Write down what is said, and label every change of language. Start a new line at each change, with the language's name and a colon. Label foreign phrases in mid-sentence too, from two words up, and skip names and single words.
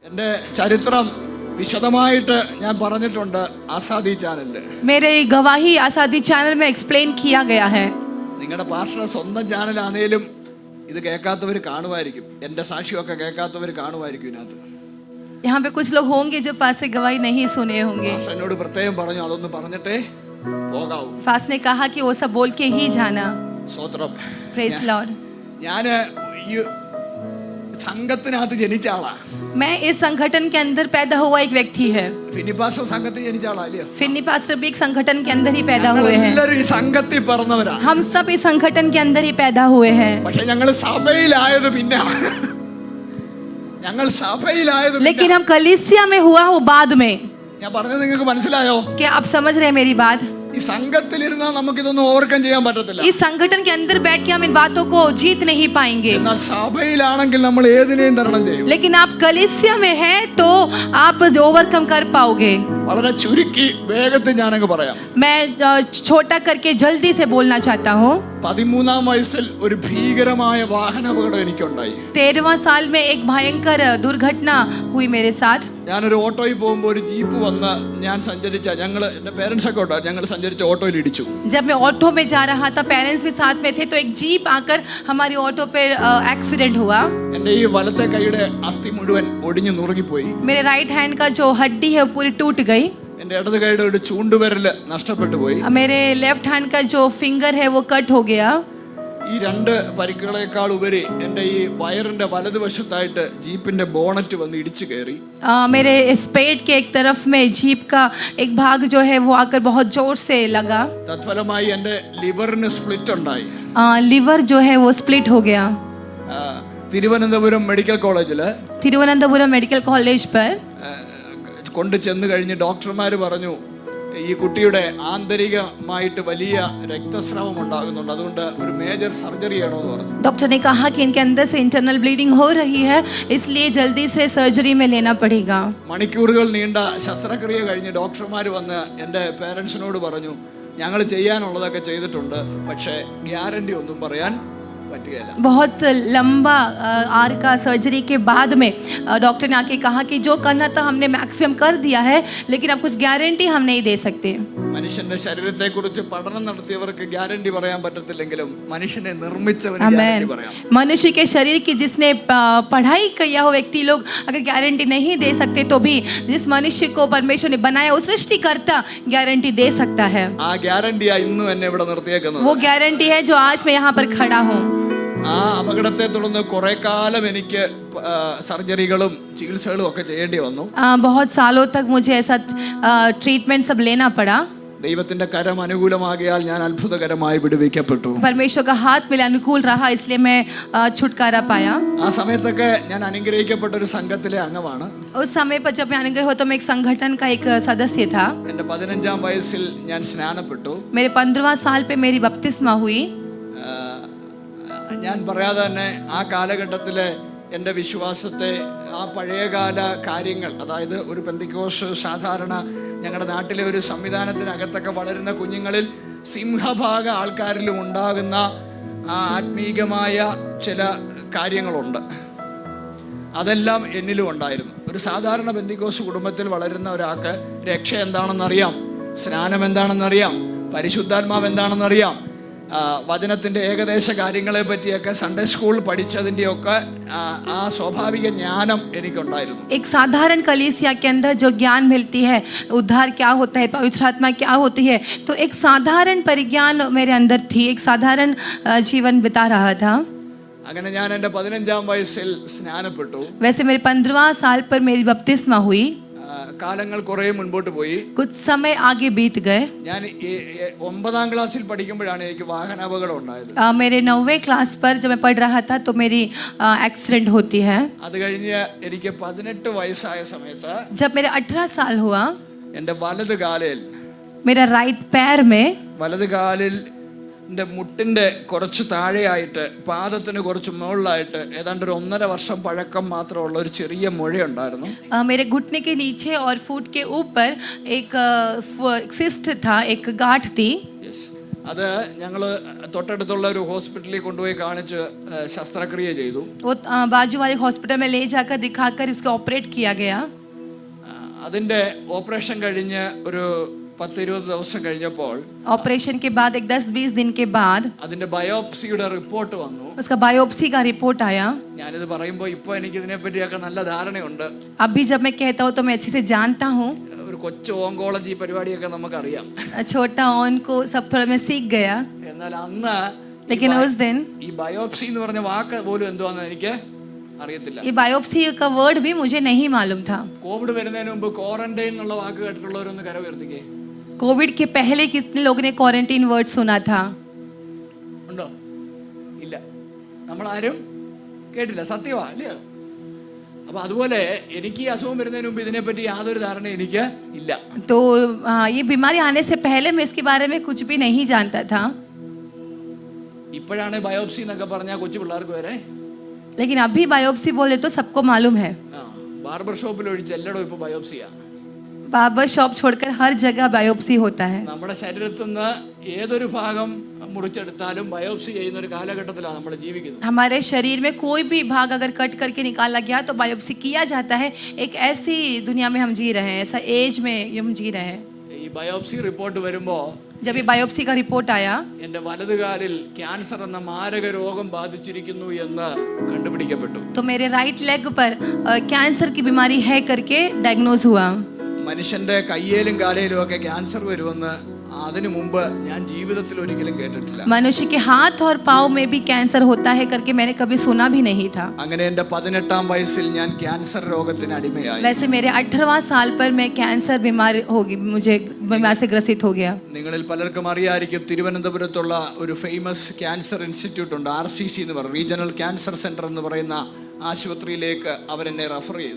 Malayalam: എൻ്റെ ചരിത്രം വിശദമായിട്ട് ഞാൻ പറഞ്ഞിട്ടുണ്ട് ആസാദി ചാനലിൽ.
Hindi: मेरे गवाही आसादी चैनल में एक्सप्लेन किया गया है.
Malayalam: നിങ്ങളുടെ പാസ്റ്ററുടെ സ്വന്തം ചാനലാണേലും ഇത് കേൾക്കാത്തവർ കാണുമായിരിക്കും, എൻ്റെ സാക്ഷിയൊക്കെ കേൾക്കാത്തവർ കാണുമായിരിക്കും. ഇതിനകത്ത്
Hindi: यहाँ पे कुछ लोग होंगे जो पास से गवाही नहीं सुने होंगे.
Malayalam: പാസ്റ്റർ എന്നോട് പ്രത്യേകം പറഞ്ഞു അതൊന്ന് പറഞ്ഞിട്ടേ പോകാവൂ.
Hindi: पास ने कहा कि वो सब बोल के ही जाना.
Malayalam: സ്തോത്രം.
English: praise Lord.
Malayalam: ഞാൻ ഈ സംഘത്തിനകത്ത് ജനിച്ച ആളാ.
Hindi: मैं इस संगठन के अंदर पैदा हुआ एक व्यक्ति है.
Malayalam: ഫിന്നി പാസ്റ്റർ സംഘത്തിൽ ജനിച്ച ആളാ.
Hindi: फिन्नी पास्टर भी एक संगठन के अंदर ही पैदा हुए हैं.
Malayalam: എല്ലാവരും ഈ സംഘത്തിൽ പറഞ്ഞവരാ.
Hindi: हम सब इस संगठन के अंदर ही पैदा हुए हैं.
Malayalam: പക്ഷെ ഞങ്ങൾ സഭയിലായത് പിന്നെ ഞങ്ങൾ സഭയിലായത്
Hindi: लेकिन हम कलीसिया में हुआ वो बाद में.
Malayalam: ഞാൻ പറഞ്ഞത് നിങ്ങൾക്ക് മനസ്സിലായോ?
Hindi: क्या आप समझ रहे हैं मेरी बात?
Malayalam: ഈ സംഘത്തിലിരുന്നാൽ നമുക്ക് ഇതൊന്നും ഓവർകം ചെയ്യാൻ പറ്റത്തില്ല.
Hindi: इस संगठन के अंदर बैठ के हम इन बातों को जीत नहीं पाएंगे.
Malayalam: എന്നാൽ സഭയിലാണെങ്കിൽ നമ്മൾ ഏതിനെയും തരണം ചെയ്യും.
Hindi: लेकिन आप कलीसिया में हैं तो आप ओवरकम कर पाओगे.
Malayalam: വളരെ ചുരുക്കി വേഗത്തിൽ ഞാനങ്ങ് പറയാം.
Hindi: मैं छोटा करके जल्दी से बोलना चाहता हूँ.
Malayalam: 13-ാം വയസ്സിൽ ഒരു ഭീകരമായ വാഹനാപകടം എനിക്കുണ്ടായി.
Hindi: 13वां साल में एक भयंकर दुर्घटना हुई मेरे साथ.
Malayalam: ഞാനൊരു ഓട്ടോയിൽ പോകുമ്പോൾ ഒരു ജീപ്പ് വന്ന് ഞാൻ സഞ്ചരിച്ച എൻ്റെ പേരൻസ് ഒക്കെ ഉണ്ടായിരുന്നു, ഞങ്ങൾ സഞ്ചരിച്ച ഓട്ടോയിൽ ഇടിച്ചു.
Hindi: जब मैं ऑटो में जा रहा था, पेरेंट्स भी साथ में थे, तो एक जीप आकर हमारी ऑटो पे एक्सीडेंट हुआ.
Malayalam: എൻ്റെ ഈ വലത്തെ കൈയുടെ അസ്ഥി മുഴുവൻ ഒടിഞ്ഞു നുറുങ്ങിപ്പോയി.
Hindi: मेरे
English: right hand
Hindi: का जो हड्डी है वो पूरी टूट गई.
Malayalam: എൻ്റെ ഇടത് കൈയുടെ ഒരു ചൂണ്ടുവിരൽ നഷ്ടപ്പെട്ടു പോയി.
Hindi: मेरे
English: left hand
Hindi: का जो फिंगर है वो कट हो गया.
Malayalam: ഈ രണ്ട് പരിക്കുകളെക്കാൾ ഉപരി എൻ്റെ ഈ വയറിന്റെ വലതുവശത്തായിട്ട് ജീപ്പിന്റെ ബോണറ്റ് വന്ന് ഇടിച്ചു കയറി.
Hindi: मेरे इस पेट के एक तरफ में जीप का एक भाग जो है वो आकर बहुत जोर से लगा.
Malayalam: തത്ഫലമായി എൻ്റെ ലിവറിന് സ്പ്ലിറ്റ് ഉണ്ടായി.
Hindi: लिवर जो है वो स्प्लिट हो गया.
Malayalam: തിരുവനന്തപുരം മെഡിക്കൽ കോളേജില്
Hindi: तिरुवनंतपुरम मेडिकल कॉलेज पर
Malayalam: കൊണ്ടു ചെന്ന് കഴിഞ്ഞ് ഡോക്ടർമാർ പറഞ്ഞു ഈ കുട്ടിയുടെ ആന്തരികമായിട്ട് വലിയ രക്തസ്രാവം ഉണ്ടാകുന്നുണ്ട്, അതുകൊണ്ട് ഒരു മേജർ സർജറി ചെയ്യണമെന്ന് പറഞ്ഞു.
Hindi: डॉक्टर ने कहा कि इनके अंदर से
English: internal bleeding
Hindi: हो रही है, इसलिए जल्दी से सर्जरी में लेना पड़ेगा.
Malayalam: മണിക്കൂറുകൾ നീണ്ട ശസ്ത്രക്രിയ കഴിഞ്ഞ് ഡോക്ടർമാർ വന്ന് എൻ്റെ പേരൻസിനോട് പറഞ്ഞു ഞങ്ങൾ ചെയ്യാനുള്ളതൊക്കെ ചെയ്തിട്ടുണ്ട്, പക്ഷേ ഗ്യാരണ്ടി ഒന്നും പറയാൻ പറ്റുകയില്ല.
Hindi: बहुत लंबा आर का सर्जरी के बाद में डॉक्टर ने आके कहा कि जो करना था हमने मैक्सिमम कर दिया है, लेकिन अब कुछ गारंटी हम नहीं दे सकते.
Malayalam: മനുഷ്യന്റെ ശരീരത്തെക്കുറിച്ച് പഠനം നടത്തിയവർക്ക് ഗ്യാരണ്ടി പറയാൻ പറ്റത്തില്ലെങ്കിലും മനുഷ്യനെ നിർമ്മിച്ചവന്
Hindi: आमेन.
Malayalam: ഗ്യാരണ്ടി പറയാം.
Hindi: मनुष्य के शरीर की जिसने पढ़ाई किया हो व्यक्ति लोग अगर गारंटी नहीं दे सकते, तो भी जिस मनुष्य को परमेश्वर ने बनाया वो सृष्टिकर्ता गारंटी दे सकता है.
Malayalam: ആ ഗ്യാരണ്ടിയാ ഇന്നും എന്നെ ഇവിടെ നിർത്തിയേക്കുന്നത്.
Hindi: वो गारंटी है जो आज मैं यहाँ पर खड़ा हूँ.
Malayalam: ആ അപകടത്തെ തുടർന്ന് കുറെ കാലം എനിക്ക് സർജറികളും ചികിത്സകളും ഒക്കെ ചെയ്യേണ്ടി വന്നു.
Hindi: बहुत सालों तक मुझे ऐसा ट्रीटमेंट सब लेना पड़ा.
Malayalam: ദൈവത്തിന്റെ കരം അനുകൂലമാകിയാൽ ഞാൻ അത്ഭുതകരമായി വിടുവിക്കപ്പെട്ടു.
Hindi: परमेश्वर का हाथ मेरे अनुकूल रहा, इसलिए मैं छुटकारा पाया.
Malayalam: ആ സമയത്തൊക്കെ ഞാൻ അനുഗ്രഹിക്കപ്പെട്ട ഒരു സംഘത്തിലെ അംഗമാണ്.
Hindi: उस समय पर जब मैं अनुग्रह हुआ तो मैं एक संगठन का एक सदस्य था.
Malayalam: എൻ്റെ 15-ാം വയസ്സിൽ ഞാൻ സ്നാനപ്പെട്ടു.
Hindi: मेरे 15वां साल पे मेरी बपतिस्मा हुई.
Malayalam: ഞാൻ പറയാതെ തന്നെ ആ കാലഘട്ടത്തിലെ എൻ്റെ വിശ്വാസത്തെ ആ പഴയകാല കാര്യങ്ങൾ, അതായത് ഒരു പെന്തിക്കോസ് സാധാരണ ഞങ്ങളുടെ നാട്ടിലെ ഒരു സംവിധാനത്തിനകത്തൊക്കെ വളരുന്ന കുഞ്ഞുങ്ങളിൽ സിംഹഭാഗ ആൾക്കാരിലും ഉണ്ടാകുന്ന ആ ആത്മീകമായ ചില കാര്യങ്ങളുണ്ട്. അതെല്ലാം എന്നിലും ഉണ്ടായിരുന്നു. ഒരു സാധാരണ പെന്തിക്കോസ് കുടുംബത്തിൽ വളരുന്ന ഒരാൾക്ക് രക്ഷ എന്താണെന്നറിയാം, സ്നാനം എന്താണെന്നറിയാം, പരിശുദ്ധാത്മാവ് എന്താണെന്നറിയാം, വചനത്തിൻ്റെ ഏകദേശ കാര്യങ്ങളെ പറ്റിയൊക്കെ
English: Sunday school
Malayalam: പഠിച്ചതിൻ്റെയൊക്കെ ആ സ്വാഭാവിക ജ്ഞാനം എനിക്കുണ്ടായിരുന്നു.
Hindi: एक साधारण कलीसिया के अंदर जो ज्ञान मिलती है, उद्धार क्या होता है, पवित्र आत्मा क्या होती है, तो एक साधारण परिज्ञान मेरे अंदर थी. एक साधारण जीवन बिता रहा था.
Malayalam: അങ്ങനെ ഞാൻ എൻ്റെ 15-ാം വയസ്സിൽ സ്നാനപ്പെട്ടു.
Hindi: वैसे मेरे 15वां साल पर मेरी बपतिस्मा हुई.
Malayalam: കാലങ്ങൾ കുറേ മുൻപോട്ട് പോയി.
Hindi: कुछ समय आगे बीत गए.
Malayalam: ഞാൻ 9-ാം ക്ലാസ്സിൽ പഠിക്കുമ്പോഴാണ് എനിക്ക് വാഹനാപകടം ഉണ്ടായത്.
Hindi: मेरे 9वें क्लास पर जब मैं पढ़ रहा था तो मेरी एक्सीडेंट होती है.
Malayalam: അത് കഴിഞ്ഞ് എനിക്ക് 18 വയസ്സായ സമയത്ത്
Hindi: जब मेरे 18 साल हुआ,
Malayalam: എൻ്റെ വലത് കാലിൽ
Hindi: मेरा राइट पैर में
Malayalam: വലത് കാലിൽ എൻ്റെ മുട്ടിൻ്റെ കുറച്ച് താഴെയായിട്ട് പാദത്തിന് കുറച്ച് മുകളിലായിട്ട് ഏതാണ്ട് ഒരു 1.5 വർഷം പഴക്കം മാത്രമുള്ള ഒരു ചെറിയ മുഴയുണ്ടായിരുന്നു.
Hindi: मेरे घुटने के नीचे और फुट के ऊपर एक सिस्ट था, एक गांठ थी.
Malayalam: അത് ഞങ്ങൾ തൊട്ടടുത്തുള്ള ഒരു ഹോസ്പിറ്റലിൽ കൊണ്ടുപോയി കാണിച്ച് ശസ്ത്രക്രിയ ചെയ്തു.
Hindi: वो बाजू वाले हॉस्पिटल में ले जाकर दिखाकर इसको ऑपरेट किया गया.
Malayalam: അതിൻ്റെ ഓപ്പറേഷൻ കഴിഞ്ഞ് ഒരു 10-20 ദിവസം കഴിഞ്ഞപ്പോൾ
Hindi: ऑपरेशन के बाद एक 10-20 दिन के बाद
Malayalam: അതിന്റെ ബയോപ്സിയുടെ റിപ്പോർട്ട് വന്നു.
Hindi: उसका बायोप्सी का रिपोर्ट आया.
Malayalam: ഞാനിത് പറയുമ്പോൾ ഇപ്പോൾ എനിക്ക് ഇതിനെപ്പറ്റിയൊക്കെ നല്ല ധാരണയുണ്ട്.
Hindi: अभी जब मैं कहता हूँ तो मैं अच्छे से जानता हूँ.
Malayalam: ഒരു കൊച്ചു ഓങ്കോളജി പരിപാടിയൊക്കെ നമുക്കറിയാം.
Hindi: छोटा ऑन को सब थोड़ा मैं सीख गया.
Malayalam: എന്നാൽ അന്ന്
Hindi: लेकिन उस दिन
Malayalam: ഈ ബയോപ്സി എന്ന് പറഞ്ഞ വാക്ക് പോലും എന്തുവാന്ന് എനിക്ക് അറിയത്തില്ല.
Hindi: ये बायोप्सी का वर्ड भी मुझे नहीं मालूम था.
Malayalam: കോവിഡ് വരുന്നതിന് മുമ്പ് ക്വാറന്റൈൻ എന്നുള്ള വാക്ക് കേട്ടിട്ടുള്ളവരൊന്ന് കര ഉയർത്തിക്കേ.
Hindi: कोविड के पहले कितने लोगों ने
English: quarantine word
Hindi: सुना था?
Malayalam: ഉണ്ടോ? ഇല്ല, നമ്മളാരും കേട്ടില്ല. സത്യമാ അല്ലേ? അപ്പൊ അതുപോലെ എനിക്ക് ഈ അസുഖം വരുന്നതിന് മുമ്പ് ഇതിനെപ്പറ്റി യാതൊരു ധാരണ എനിക്ക് ഇല്ല.
Hindi: तो ये बीमारी आने से पहले मैं इसके बारे में कुछ भी नहीं जानता था.
Malayalam: ഇപ്പോഴാണ് ബയോപ്സി എന്നൊക്കെ പറഞ്ഞാൽ കൊച്ചു പിള്ളേർക്ക് വരെ.
Hindi: लेकिन अभी बायोप्सी बोले तो सबको मालूम है.
Malayalam: ബാർബർ ഷോപ്പിൽ ഒഴിച്ച് എല്ലായിടും ഇപ്പൊ ബയോപ്സിയാ.
English: barber shop
Hindi: छोड़कर हर जगह बायोप्सी होता है.
Malayalam: നമ്മുടെ ശരീരത്തിൽ നിന്ന് ഏതൊരു ഭാഗം മുറിച്ചെടുത്താലും ബയോപ്സി ചെയ്യുന്ന ഒരു കാലഘട്ടത്തിലാണ് നമ്മൾ ജീവിക്കുന്നത്.
Hindi: हमारे शरीर में कोई भी भाग अगर कट करके निकाला गया तो बायोप्सी किया जाता है. एक ऐसी दुनिया में हम जी रहे हैं, ऐसा एज में हम जी रहे हैं.
Malayalam: ഈ
English: biopsy report
Malayalam: വരുമ്പോൾ
Hindi: जब ये बायोप्सी का रिपोर्ट आया
Malayalam: എന്റെ വലതുകാലിൽ ക്യാൻസർ എന്ന മാരക രോഗം ബാധിച്ചിരിക്കുന്നു എന്ന് കണ്ടുപിടിക്കപ്പെട്ടു.
Hindi: तो मेरे
English: right leg
Hindi: पर कैंसर की बीमारी है करके डायग्नोज हुआ.
Malayalam: മനുഷ്യന്റെ കയ്യേലും കാലയിലും ഒക്കെ ക്യാൻസർ വരുമെന്ന് അതിനു മുമ്പ് ഞാൻ ജീവിതത്തിൽ ഒരിക്കലും കേട്ടിട്ടില്ല.
Hindi: मनुष्य के हाथ और पाँव में भी कैंसर होता है करके मैंने कभी सुना भी नहीं था.
Malayalam: അങ്ങനെ എന്റെ 18ാം വയസ്സിൽ ഞാൻ ക്യാൻസർ രോഗത്തിന് അടിമയായി.
Hindi: वैसे मेरे 18वां साल पर मैं कैंसर बीमार होगी, मुझे बीमार से ग्रसित हो गया.
Malayalam: നിങ്ങളിൽ പലർക്കും അറിയായിരിക്കും, തിരുവനന്തപുരത്തുള്ള ഒരു
English: famous cancer institute
Malayalam: ഉണ്ട്, RCC എന്ന് പറയും, റീജിയണൽ ക്യാൻസർ സെന്റർ എന്ന് പറയുന്ന ആശുപത്രിയിലേക്ക് അവരെന്നെ റെഫർ ചെയ്തു.